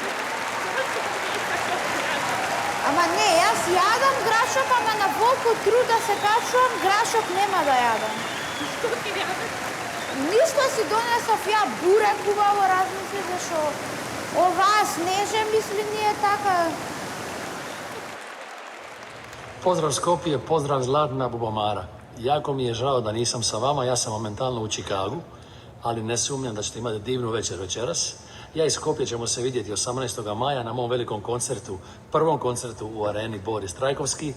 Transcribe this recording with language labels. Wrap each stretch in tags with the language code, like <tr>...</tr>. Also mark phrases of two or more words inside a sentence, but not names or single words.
<mk>Ама не, јас јадам грашок, ама на волку труд да се качувам, грашок нема да јадам. Што ти јадеш? Ништо си донесов ја бурек убаво, размисли зашо оваа снеже мисли ние така.</mk> <hr>Pozdrav Skopje, pozdrav Zlatna bubamara. Jako mi je žao da nisam sa vama, ja sam momentalno u Čikagu, ali ne sumnjam da ćete imati divnu večer večeras. Ja i Skopje ćemo se vidjeti 18. maja na mom velikom koncertu, prvom koncertu u areni Boris Trajkovski.</hr>